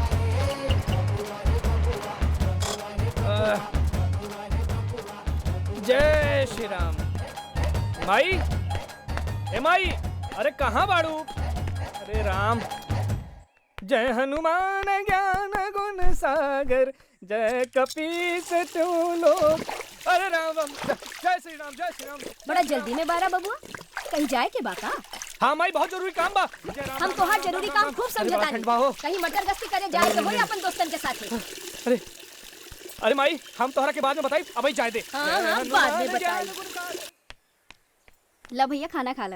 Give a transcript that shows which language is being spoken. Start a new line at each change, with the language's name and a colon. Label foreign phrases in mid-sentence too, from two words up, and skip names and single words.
Bhojpuri: जय माई, ए माई, अरे कहाँ बाड़ू? अरे राम,
Awadhi: जय हनुमान ज्ञान गुण सागर, जय कपीस तू लोक।
Bhojpuri: अरे राम राम, जय श्री राम, जय श्री राम। बड़ा जल्दी में बारा बबुआ, कहीं जाए के बाका? हाँ माई, बहुत जरूरी काम बा। हम तो हर जरूरी काम खूब समझतानी। कहीं मटर गश्ती करे जाए के होई अपन दोस्तन के साथे। अरे अरे माई, हम तोहरा के बाद में बताई, अबे जाए दे। हाँ, बाद में बताई। ला भैया खाना खा ला।